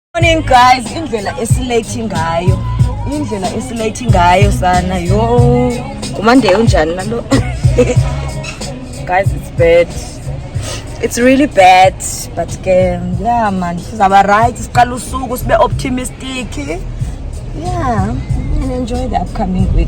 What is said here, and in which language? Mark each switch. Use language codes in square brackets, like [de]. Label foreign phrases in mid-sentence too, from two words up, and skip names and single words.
[en] think guys [xh] indlela esilate ngayo sana yo kumande unjani nalo [en] guys it's bad, it's really bad, but yeah man [xh] sizaba right siqala usuku sibe [en] optimistic, yeah, and enjoy the upcoming week.